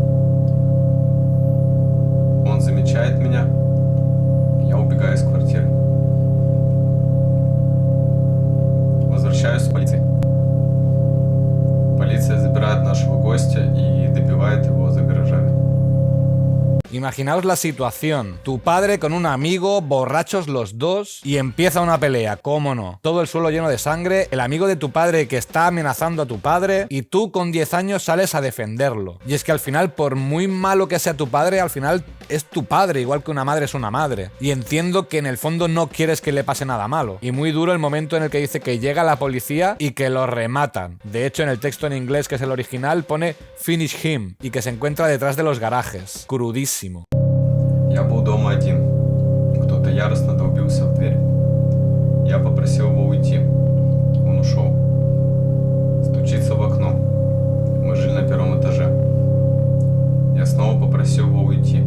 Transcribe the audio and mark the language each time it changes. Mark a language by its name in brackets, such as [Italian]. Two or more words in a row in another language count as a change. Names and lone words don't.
[Russian] Он замечает меня, я убегаю из квартиры. Возвращаюсь в полицию. Полиция забирает нашего гостя и добивает его за гаражами. [Spanish] Imaginaos la situación, tu padre con un amigo, borrachos los dos, y empieza una pelea, cómo no, todo el suelo lleno de sangre, el amigo de tu padre que está amenazando a tu padre, y tú con 10 años sales a defenderlo. Y es que al final, por muy malo que sea tu padre, al final es tu padre, igual que una madre es una madre. Y entiendo que en el fondo no quieres que le pase nada malo. Y muy duro el momento en el que dice que llega la policía y que lo rematan. De hecho, en el texto en inglés, que es el original, pone [English] "finish him", [Spanish] y que se encuentra detrás de los garajes. Crudísimo. [Russian] Я был дома один. Кто-то яростно долбился в дверь. Я попросил его уйти. Он ушел. Стучится в окно. Мы жили на первом этаже. Я снова попросил его уйти.